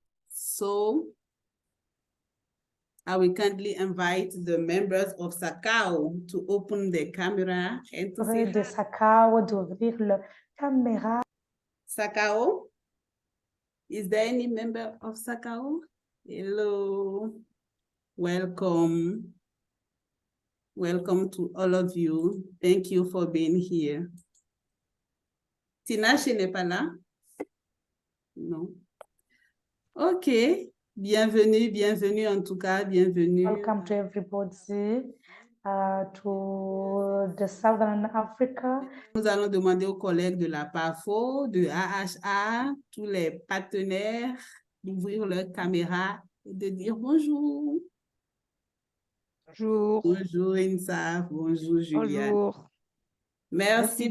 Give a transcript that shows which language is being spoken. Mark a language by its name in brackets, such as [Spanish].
[English] so I will kindly invite the members of SACAU to open their camera and to say [French] de SACAU d'ouvrir la caméra. [English] SACAU? Is there any member of SACAU? Hello. Welcome. Welcome to all of you. Thank you for being here. [French] Tina, n'est pas là? Non. OK. Bienvenue, bienvenue en tout cas, bienvenue. [English] Welcome to everybody to the Southern Africa. [French] Nous allons demander aux collègues de la PAFO, de AHA, tous les partenaires d'ouvrir leur caméra et de dire bonjour. Bonjour. Bonjour Insa, bonjour Juliane. Bonjour. Merci